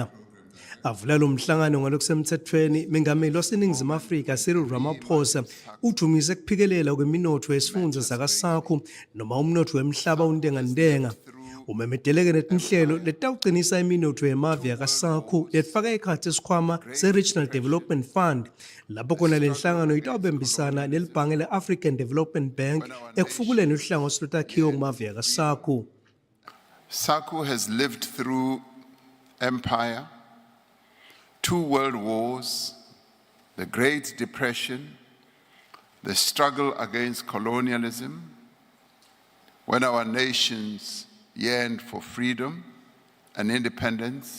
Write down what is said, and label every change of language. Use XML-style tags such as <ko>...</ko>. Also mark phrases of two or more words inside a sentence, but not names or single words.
<ss>Avula lo mhlangano ngalokusemthethweni mengameli waseNingizimu Afrika Cyril Ramaphosa udumise kuphikelela kweminotfo yesifundza sakasakho noma umnotfo wemhlaba untengantenga. Umemedeleke netinhlelo letawucinisa iminotfo yemave yakasakho letfaka ekhatsi isikhwama se-Regional Development Fund lapho khona lenhlangano itawubembisana nelibhange le-African Development Bank ekufukuleni uhlangothi lotakhiwo kumave yakasakho.</ss> <en>SACU has lived through empire, 2 world wars, the Great Depression, the struggle against colonialism, when our nations yearned for freedom and independence.</en>